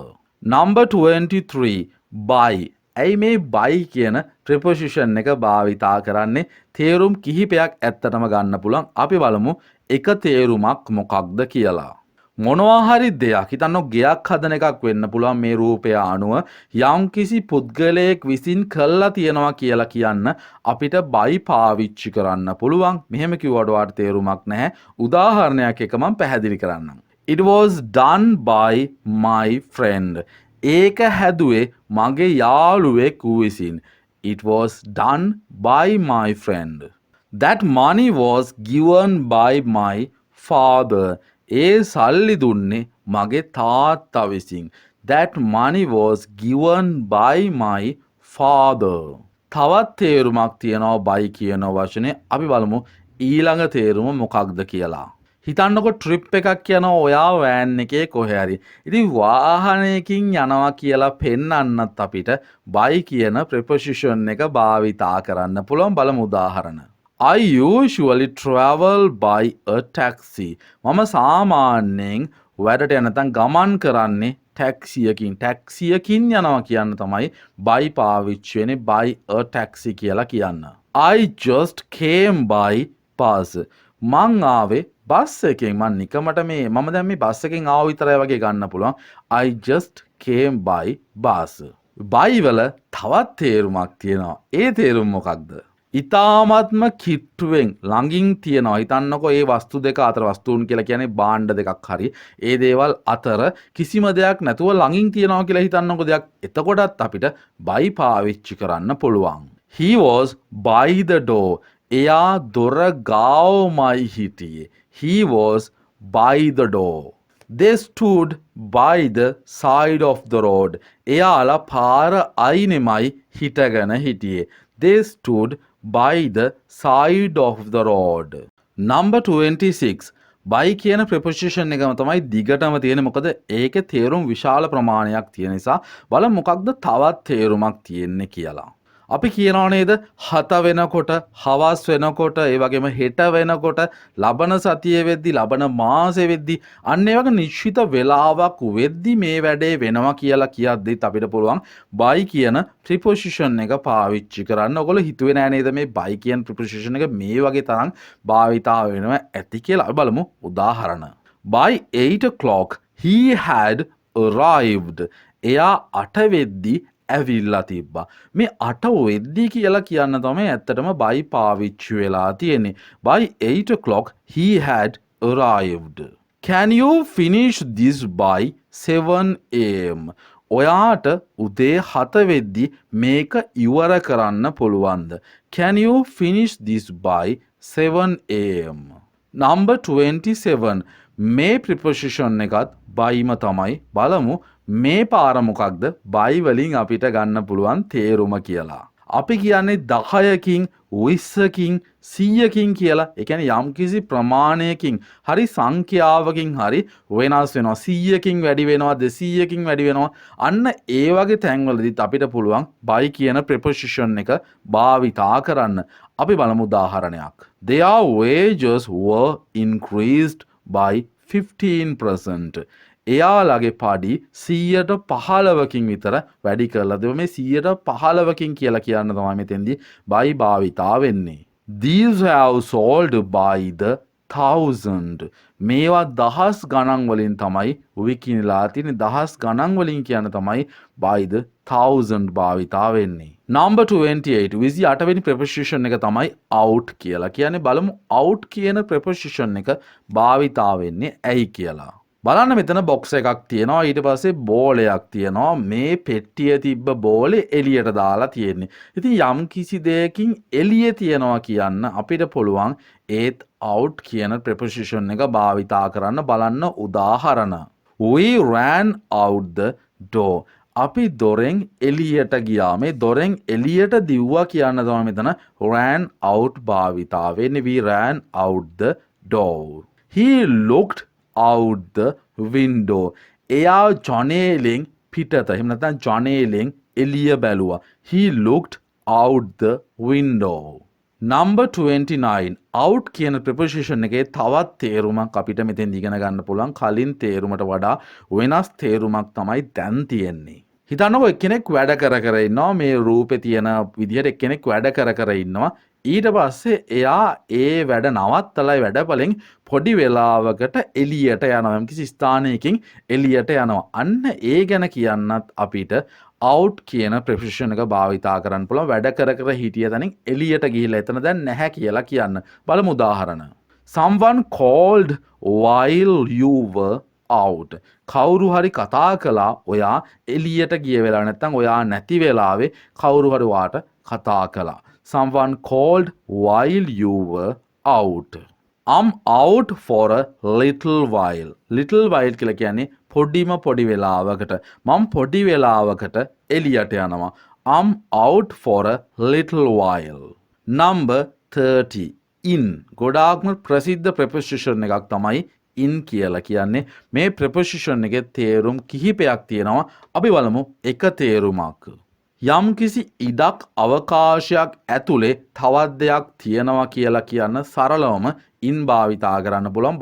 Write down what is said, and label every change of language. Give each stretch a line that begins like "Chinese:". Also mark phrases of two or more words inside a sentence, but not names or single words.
English: Number 23. By.
Sinhala: ඇයි මේ by කියන preposition එක භාවිතා කරන්නේ? තේරුම් කිහිපයක් ඇත්තටම ගන්න පුළුවන්. අපි බලමු එක තේරුමක් මොකක්ද කියලා. මොනවා හරි දෙයක් හිතන්න ගෙයක් හදන එකක් වෙන්න පුළුවන් මේ රූපය අනුව යම්කිසි පුද්ගලයෙක් විසින් කළා තියෙනවා කියලා කියන්න අපිට බයි පාවිච්චි කරන්න පුළුවන්. මෙහෙම කිව්වට වාට තේරුමක් නැහැ. උදාහරණයක් එක මම පැහැදිලි කරන්නම්.
English: It was done by my friend.
Sinhala: ඒක හැදුවේ මගේ යාළුවෙක් විසින්.
English: It was done by my friend. That money was given by my father.
Sinhala: ඒ සල්ලි දුන්නේ මගේ තාත්තා විසින්.
English: That money was given by my father.
Sinhala: තවත් තේරුමක් තියෙනවා by කියන වචනේ. අපි බලමු ඊළඟ තේරුම මොකක්ද කියලා. හිතන්නකො ට්‍රිප් එකක් යනවා ඔයා වෑන් එකේ කොහේ හරි. ඉතින් වාහනයකින් යනවා කියලා පෙන්වන්නත් අපිට by කියන preposition එක භාවිතා කරන්න පුළුවන්. බලමු උදාහරණ.
English: I usually travel by a taxi.
Sinhala: මම සාමාන්‍යයෙන් වැඩට යන නැත්නම් ගමන් කරන්නේ ටැක්සියකින්. ටැක්සියකින් යනවා කියන්න තමයි by පාවිච්චි වෙන්නේ
English: by a taxi
Sinhala: කියලා කියන්න.
English: I just came by bus.
Sinhala: මං ආවේ බස් එකෙන්. මං නිකමට මම දැන් මේ බස් එකෙන් ආව විතරයි වගේ ගන්න පුළුවන්.
English: I just came by bus.
Sinhala: by වල තවත් තේරුමක් තියෙනවා. ඒ තේරුම මොකක්ද? ඉතාමත්ම කිට්ටුවෙන් ළඟින් තියෙනවා. හිතන්නකො ඒ වස්තු දෙක අතර වස්තුන් කියලා කියන්නේ භාණ්ඩ දෙකක් හරි. ඒ දේවල් අතර කිසිම දෙයක් නැතුව ළඟින් තියෙනවා කියලා හිතන්නකො දෙයක්. එතකොටත් අපිට by පාවිච්චි කරන්න පුළුවන්.
English: He was by the door.
Sinhala: එයා දොර ගාවමයි හිටියේ.
English: He was by the door. They stood by the side of the road.
Sinhala: එයාලා පාර අයිනෙමයි හිටගෙන හිටියේ.
English: They stood by the side of the road.
Sinhala: Number 26. by කියන preposition එකම තමයි දිගටම තියෙන්නේ. මොකද ඒකේ තේරුම් විශාල ප්‍රමාණයක් තියෙන නිසා බලමු මොකක්ද තවත් තේරුමක් තියෙන්නේ කියලා. අපි කියනවා නේද හත වෙනකොට හවස් වෙනකොට ඒ වගේම හෙට වෙනකොට ලබන සතිය වෙද්දි ලබන මාසෙ වෙද්දි අන්න ඒ වගේ නිශ්චිත වෙලාවක් වෙද්දි මේ වැඩේ වෙනවා කියලා කියද්දිත් අපිට පුළුවන් by කියන preposition එක පාවිච්චි කරන්න. ඔයගොල්ලෝ හිතුවේ නෑ නේද මේ by කියන preposition එක මේ වගේ තරම් භාවිතා වෙනවා ඇති කියලා. අපි බලමු උදාහරණ.
English: By 8 o'clock he had arrived.
Sinhala: එයා 8 වෙද්දි ඇවිල්ලා තිබ්බා. මේ 8 වෙද්දි කියලා කියන්න තමයි ඇත්තටම by පාවිච්චි වෙලා තියෙන්නේ.
English: By 8 o'clock he had arrived. Can you finish this by 7 am?
Sinhala: ඔයාට උදේ 7 වෙද්දි මේක ඉවර කරන්න පුළුවන්ද?
English: Can you finish this by 7 am? Number 27.
Sinhala: මේ preposition එකත් byම තමයි. බලමු මේ පාර මොකක්ද by වලින් අපිට ගන්න පුළුවන් තේරුම කියලා. අපි කියන්නේ 10කින් 20කින් 100කින් කියලා. ඒ කියන්නේ යම්කිසි ප්‍රමාණයකින් හරි සංඛ්‍යාවකින් හරි වෙනස් වෙනවා. 100කින් වැඩි වෙනවා 200කින් වැඩි වෙනවා. අන්න ඒ වගේ තැන්වලදීත් අපිට පුළුවන් by කියන preposition එක භාවිතා කරන්න. අපි බලමු උදාහරණයක්.
English: Their wages were increased by 15%.
Sinhala: එයාලගේ පඩි 15%කින් විතර වැඩි කරලා දෙව. මේ 15%කින් කියලා කියන්න තමයි මෙතෙන්දී by භාවිතා වෙන්නේ.
English: These have sold by the thousand.
Sinhala: මේවා දහස් ගණන් වලින් තමයි විකිණලා තියෙන්නේ. දහස් ගණන් වලින් කියන තමයි
English: by the thousand
Sinhala: භාවිතා වෙන්නේ. Number 28. 28 වෙනි preposition එක තමයි out කියලා කියන්නේ. බලමු out කියන preposition එක භාවිතා වෙන්නේ ඇයි කියලා. බලන්න මෙතන බොක්ස් එකක් තියෙනවා. ඊට පස්සේ බෝලයක් තියෙනවා. මේ පෙට්ටිය තිබ්බ බෝලේ එළියට දාලා තියෙන්නේ. ඉතින් යම් කිසි දෙයකින් එළිය තියනවා කියන්න අපිට පුළුවන් ඒත් out කියන preposition එක භාවිතා කරන්න. බලන්න උදාහරණ.
English: We ran out the door.
Sinhala: අපි දොරෙන් එළියට ගියා. මේ දොරෙන් එළියට දිව්වා කියන්න තමයි මෙතන
English: ran out
Sinhala: භාවිතා වෙන්නේ.
English: We ran out the door. He looked out the window.
Sinhala: එයා ජනේලෙන් පිටත එහෙම නැත්නම් ජනේලෙන් එළිය බැලුවා.
English: He looked out the window.
Sinhala: Number 29. out කියන preposition එකේ තවත් තේරුමක් අපිට මෙතෙන් ඉගෙන ගන්න පුළුවන්. කලින් තේරුමට වඩා වෙනස් තේරුමක් තමයි දැන් තියෙන්නේ. හිතන්නකො එක්කෙනෙක් වැඩ කර ඉන්නවා මේ රූපේ තියෙන විදිහට එක්කෙනෙක් වැඩ කර ඉන්නවා. ඊට පස්සේ එයා ඒ වැඩ නවත්තලයි වැඩපලෙන් පොඩි වෙලාවකට එළියට යනවා. යම්කිසි ස්ථානයකින් එළියට යනවා. අන්න ඒ ගැන කියන්නත් අපිට out කියන preposition එක භාවිතා කරන්න පුළුවන්. වැඩ කර හිටිය තැනින් එළියට ගිහිල්ලා එතන දැන් නැහැ කියලා කියන්න. බලමු උදාහරණ.
English: Someone called while you were out.
Sinhala: කවුරු හරි කතා කළා ඔයා එළියට ගිය වෙලාව නැත්නම් ඔයා නැති වෙලාවේ කවුරු හරි වාට කතා කළා.
English: Someone called while you were out. I'm out for a little while. Little while
Sinhala: කියලා කියන්නේ පොඩි වෙලාවකට. මම පොඩි වෙලාවකට එළියට යනවා.
English: I'm out for a little while. Number 30. In.
Sinhala: ගොඩාක්ම ප්‍රසිද්ධ preposition එකක් තමයි in කියලා කියන්නේ. මේ preposition එකේ තේරුම් කිහිපයක් තියෙනවා. අපි බලමු එක තේරුමක්. යම්කිසි ඉඩක් අවකාශයක් ඇතුලේ තවත් දෙයක් තියෙනවා කියලා කියන්න සරලවම in භාවිතා කරන්න පුළුවන්.